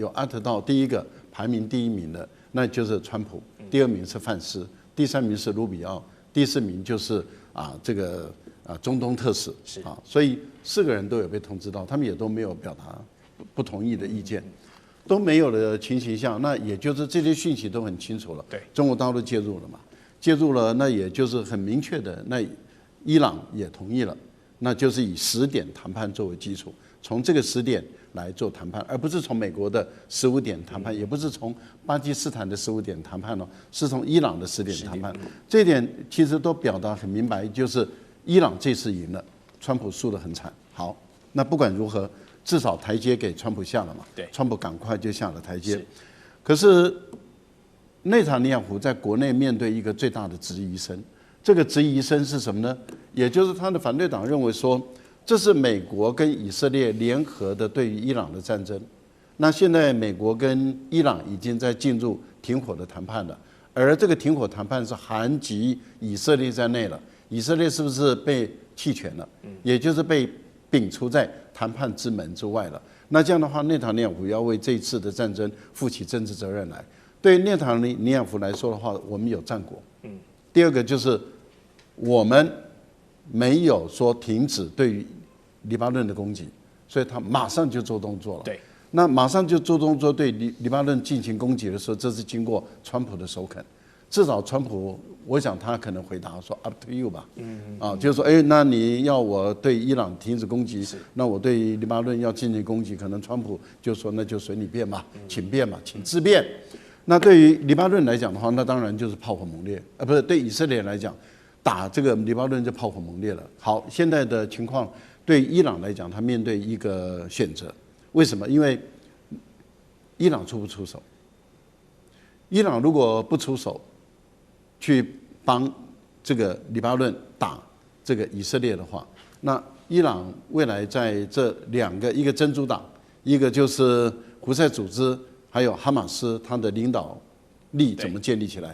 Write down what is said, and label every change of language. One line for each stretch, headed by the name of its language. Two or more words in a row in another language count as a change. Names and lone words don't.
Chinese: 有 at 到第一個排名第1名的，那就是川普，第2名是范斯，第3名是盧比奧，第4名就是這個中東特使所以4個人都有被通知到，他們也都沒有表達不同意的意見，都沒有的情形下，那也就是這些訊息都很清楚了。对，中國大陸介入了嘛？介入了，那也就是很明確的，那伊朗也同意了，那就是以10 點談判作為基礎，從這個10點來做談判，而不是從美國的15點談判，也不是從巴基斯坦的15點談判是從伊朗的10點談判。這一點其實都表達很明白，就是伊朗這次贏了，川普輸得很慘。好，那不管如何， 至少台階給川普下了嘛。對，川普趕快就下了台階。可是內塔尼亞胡在國內面對一個最大的質疑聲，這個質疑聲是什麼呢？也就是他的反對黨認為說，這是美國跟以色列聯合的對於伊朗的戰爭。那現在美國跟伊朗已經在進入停火的談判了，而這個停火談判是含及以色列在內了。以色列是不是被棄權了？也就是被摒除在談判之門之外了。那這樣的話，內塔尼亞胡要為這一次的戰爭負起政治責任來。對於內塔尼亞胡來說的話，我們有戰果。第二個就是我們沒有說停止對於黎巴嫩的攻擊，所以他馬上就做動作了。對。那馬上就做動作對黎巴嫩進行攻擊的時候，這是經過川普的首肯。至少川普，我想他可能回答說
English: "up to you"
Chinese: 吧。就是說，那你要我對伊朗停止攻擊，那我對黎巴嫩要进行攻擊，可能川普就說那就隨你便吧，請便吧，請自便。那對於黎巴嫩來講的話，那當然就是炮火猛烈，不是對以色列來講，打這個黎巴嫩就炮火猛烈了。好，現在的情況對伊朗來講，他面對一個選擇。為什麼？因為伊朗出不出手？伊朗如果不出手，去幫這個黎巴嫩打這個以色列的話，那伊朗未來在這兩個，一個真主黨，一個就是胡塞組織，還有哈馬斯，它的領導力怎麼建立起來？